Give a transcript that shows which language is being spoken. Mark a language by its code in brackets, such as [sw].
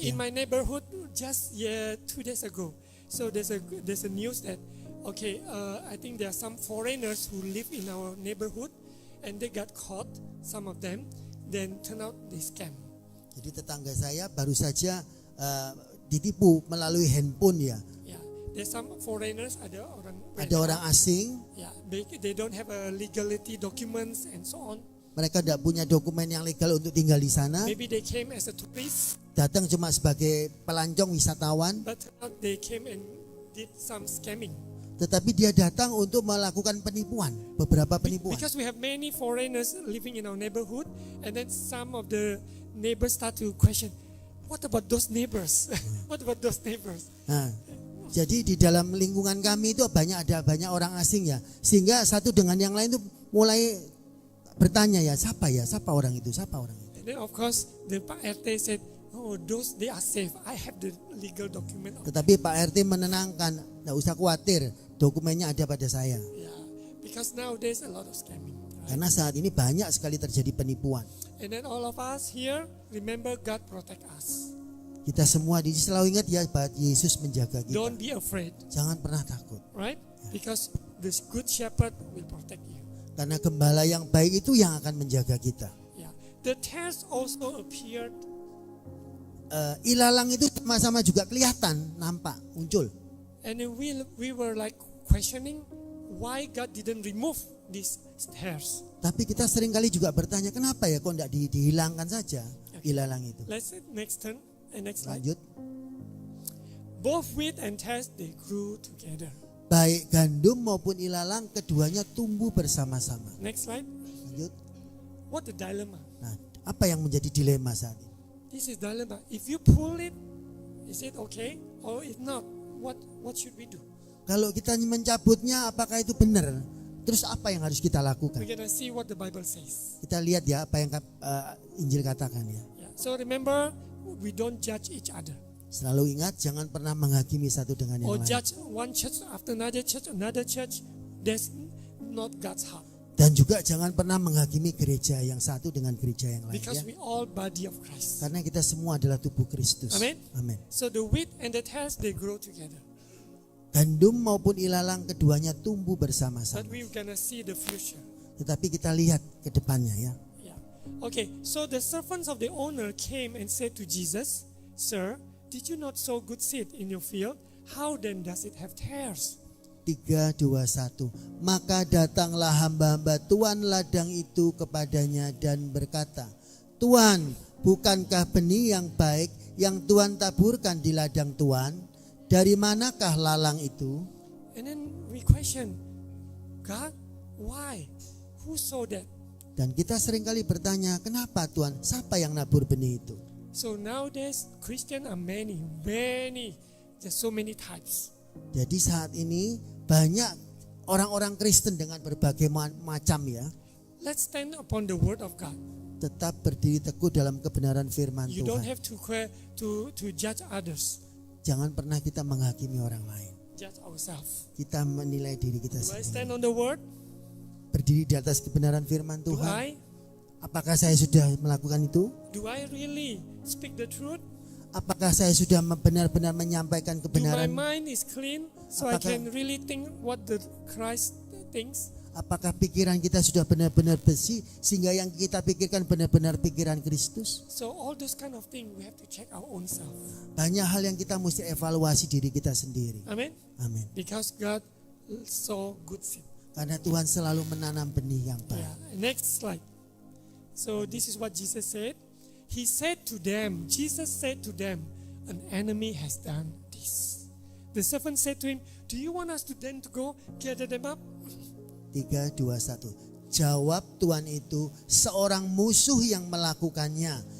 [en] In my neighborhood, just 2 days ago, so there's a news that I think there are some foreigners who live in our neighborhood, and they got caught, some of them, then turn out they scam. [id] Jadi tetangga saya baru saja ditipu melalui handphone ya. [en] Yeah, there's some foreigners, ada [id] orang asing, [en] Yeah, they don't have a legality documents and so on. [id] mereka tidak punya dokumen yang legal untuk tinggal di sana. [en] Maybe they came as a tourist, [id] Datang cuma sebagai pelancong wisatawan, [en] but they came and did some scamming. [id] tetapi dia datang untuk melakukan penipuan, beberapa penipuan. [en] Because we have many foreigners living in our neighborhood, and then some of the neighbors start to question, what about those neighbors? What about those neighbors? [id] Nah, jadi di dalam lingkungan kami itu ada banyak orang asing ya, sehingga satu dengan yang lain itu mulai bertanya siapa orang itu. [en] And then of course the Pak RT said, oh those they are safe. I have the legal document. [id] Tetapi Pak RT menenangkan, nggak usah khawatir, dokumennya ada pada saya. [en] Yeah, because nowadays a lot of scamming. Right? [id] Karena saat ini banyak sekali terjadi penipuan. [en] And then all of us here, remember God protect us. [id] Kita semua di sini selalu ingat ya, bahwa Yesus menjaga kita. [en] Don't be afraid, [id] Jangan pernah takut. [en] right? Because this good shepherd will protect you. [id] Karena gembala yang baik itu yang akan menjaga kita. [en] Yeah. The tares also appeared. [id] Ilalang itu sama-sama juga kelihatan, nampak, muncul. [en] And then we were like questioning why God didn't remove these tares. [id] Tapi kita seringkali juga bertanya, kenapa ya kok tidak dihilangkan saja ilalang itu. [en] Let's next turn and next slide. [id] Lanjut. [en] both wheat and tares, they grew together. [id] Baik gandum maupun ilalang keduanya tumbuh bersama-sama. [en] Next slide. [id] Lanjut. [en] What the dilemma? [id] Nah, apa yang menjadi dilema saat ini? [en] This is dilemma. If you pull it, is it okay? Or if not, what should we do? [id] Kalau kita mencabutnya, apakah itu benar? Terus apa yang harus kita lakukan? [en] We're gonna see what the Bible says. [id] Kita lihat ya apa yang Injil katakan ya. [en] Yeah. So remember, we don't judge each other. [id] Selalu ingat jangan pernah menghakimi satu dengan yang [en] Or [id] lain. [en] judge one church after another church. That's not God's heart. [id] Dan juga jangan pernah menghakimi gereja yang satu dengan gereja yang lain [en] Because we all body of Christ. [id] Karena kita semua adalah tubuh Kristus. [en] Amen. [id] Amin. [en] So the wheat and the tares, they grow together. [id] Gandum maupun ilalang keduanya tumbuh [en] But [id] bersama-sama. [en] we're gonna see the future. [id] Tetapi kita lihat ke depannya ya. [en] Yeah. Okay, so the servants of the owner came and said to Jesus, "Sir, did you not sow good seed in your field? How then does it have tares?" [id] 3, 2, 1. Maka datanglah hamba-hamba Tuan ladang itu kepadanya dan berkata, Tuan, bukankah benih yang baik yang Tuan taburkan di ladang Tuan? Dari manakah lalang itu? [en] And then we question, God, why? Who sowed that? [id] Dan kita seringkali bertanya, kenapa Tuan? Siapa yang nabur benih itu? [en] So nowadays, Christians are many. There's so many types. [id] Jadi saat ini banyak orang-orang Kristen dengan berbagai macam ya. [en] Let's stand upon the word of God. [id] Tetap berdiri teguh dalam kebenaran firman [en] You don't [id] Tuhan. [en] have to judge others. [id] Jangan pernah kita menghakimi orang lain. [en] Judge ourselves. [id] Kita menilai diri kita [en] Do I stand [id] sendiri. [en] on the word? [id] Berdiri di atas kebenaran firman [en] Do [id] Tuhan. [en] I? [id] Apakah saya sudah melakukan itu? [en] Do I really speak the truth? [id] Apakah saya sudah benar-benar menyampaikan [en] Do my [id] kebenaran? [en] mind is clean so I [id] Apakah- [en] can really think what the Christ thinks? [id] Apakah pikiran kita sudah benar-benar bersih sehingga yang kita pikirkan benar-benar pikiran Kristus? [en] So all those kind of things we have to check our own self. [id] Banyak hal yang kita mesti evaluasi diri kita sendiri. [en] Amen. [id] Amin. [en] Because God sow good seed. [id] Karena Tuhan selalu menanam benih yang baik. [en] Yeah. Next slide. So this is what Jesus said. He said to them, Jesus said to them, an enemy has done this. The servant said to him, do you want us to then to go gather them up? 3, 2, 1. [id] Jawab Tuhan itu, seorang musuh yang melakukannya.